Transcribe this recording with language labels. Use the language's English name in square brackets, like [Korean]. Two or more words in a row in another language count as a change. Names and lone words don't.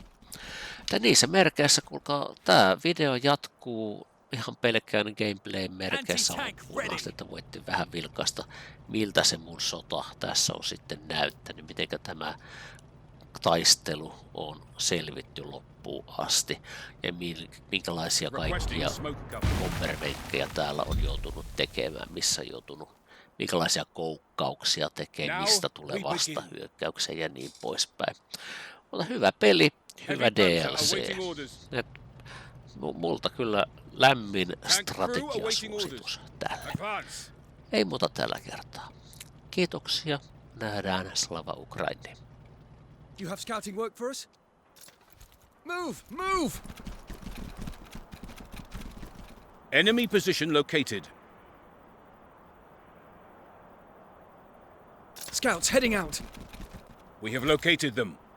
[Finnish] Ja niissä merkeissä, kuulkaa, tämä video jatkuu ihan pelkkään gameplayn merkeissä loppuun asti, että voitte vähän vilkaista, miltä se mun sota tässä on sitten näyttänyt, miten tämä taistelu on selvitty loppuun asti ja minkälaisia kaikkia kommervenkkejä täällä on joutunut tekemään, missä on joutunut, minkälaisia koukkauksia tekee, mistä tulee vastahyökkäyksiä ja niin poispäin. Mutta hyvä peli, hyvä DLC. Et multa kyllä lämmin strategiasuositus tälle. Ei muuta tällä kertaa. Kiitoksia. Nähdään. [Ukrainian] Slava Ukraini. [English] You have scouting work for us? Move! Move! Enemy position located. Scouts heading out. We have located them.